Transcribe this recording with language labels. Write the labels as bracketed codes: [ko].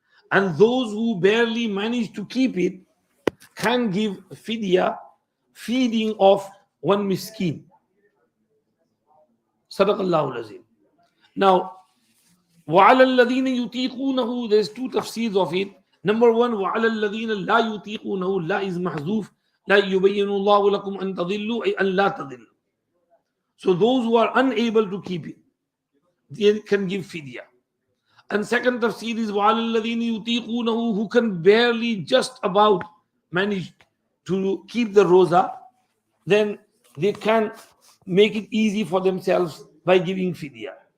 [en] And those who barely manage to keep it can give fidya, feeding of one miskin. Sadaqallahu al-Azim. Now, [ar] وَعَلَى الَّذِينَ يُطِيقُونَهُ, [en] there's two tafseers of it. Number one, [ar] وَعَلَى الَّذِينَ لَا يُطِيقُونَهُ, [en] la is mahzoof. [ar] لا يبين الله لكم أن تضلوا أي أن لا تضلوا. [en] So those who are unable to keep it, they can give fidya. And second tafsir is [ar] وَعَلَى الَّذِينَ يُطِيقُونَهُ, [en] who can barely just about manage to keep the roza, then they can make it easy for themselves by giving fidya.